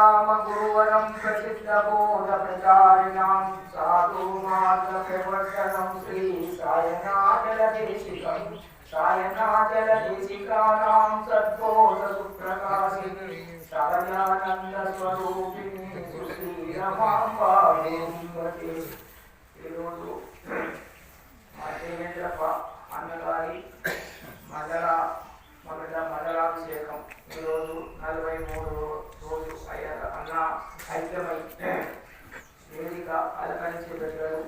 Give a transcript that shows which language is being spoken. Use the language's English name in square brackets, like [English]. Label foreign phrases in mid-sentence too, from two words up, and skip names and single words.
[Sanskrit] गुरुवरं प्रसिद्धबोधप्रचारिणां साधुमार्गप्रवर्तनं श्री सायणाचलदेशिकं सायणाचलदेशिकानां सद्बोधसुप्रकाशिनी सहजानन्दस्वरूपिणी सुश्रीरमां पावती [Telugu] ఈరోజు మా దేవేంద్రప్ప అన్నగారి మండలాభిషేకం ఈరోజు 43 రోజు అన్న ఐక్యమై వేదిక అలంకరించి పెట్టారు.